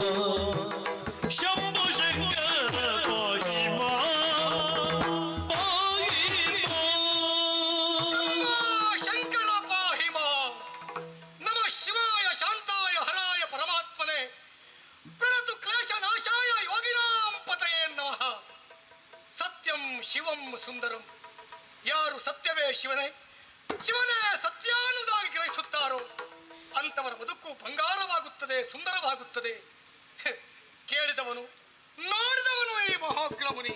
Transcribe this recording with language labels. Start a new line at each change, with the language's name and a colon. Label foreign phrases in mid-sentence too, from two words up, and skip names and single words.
Sanskrit: ಶಂಭು ಶಂಕರ ಪಾಯಿಮ, ಪಾಯಿಮ. ಶಂಕರ ಪಾಹಿಮ. ನಮಃ ಶಿವಾಯ ಶಾಂತಾಯ ಹರಾಯ ಪರಮಾತ್ಮನೆ ಪ್ರಣತು ಕ್ಲೇಶ ನಾಶಾಯ ಯೋಗಿನಾಂ ಪತಯೇ ನಮಃ. ಸತ್ಯಂ ಶಿವಂ ಸುಂದರಂ.
Kannada: ಯಾರು ಸತ್ಯವೇ ಶಿವನೇ, ಶಿವನೇ ಸತ್ಯಾನುದಾಗಿ ಗ್ರಹಿಸುತ್ತಾರೋ ಅಂತವರ ಬದುಕು ಬಂಗಾರವಾಗುತ್ತದೆ, ಸುಂದರವಾಗುತ್ತದೆ. ಕೇಳಿದವನು ನೋಡಿದವನು ಈ ಮಹಾಗ್ರಮುನಿ.